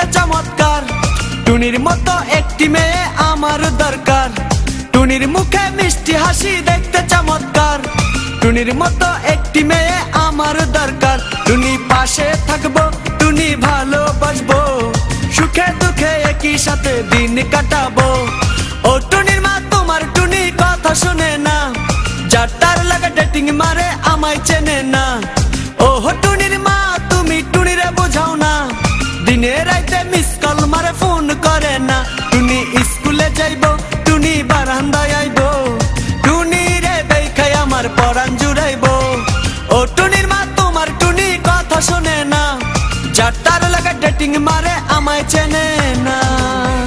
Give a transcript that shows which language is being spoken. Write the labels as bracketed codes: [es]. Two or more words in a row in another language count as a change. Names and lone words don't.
[bn] চমৎকার টুনির মতো একটি মেয়ে আমার দরকার টুনির মুখে মিষ্টি হাসি দেখতে চমৎকার টুনির মতো একটি মেয়ে আমার দরকার টুনি পাশে থাকবো টুনি ভালোবাসবো সুখে দুখে একই সাথে দিন কাটাবো ও টুনির মা তোমার টুনি কথা শুনে না যার তার লগে ডেটিং মারে আমায় চেনে না ও টুনির মা তুমি টুনিরে বুঝাও না দিনে রাইতে [en] miss call [bn] মারে ফোন করে না টুনি স্কুলে যাইবো টুনি বারান্দায় আইবো টুনি রে দেখে আমার পরান জুড়াইবো ও টুনির মা তোমার টুনি কথা শুনে না যার তার লগে ডেটিং মারে আমায় চেনে না।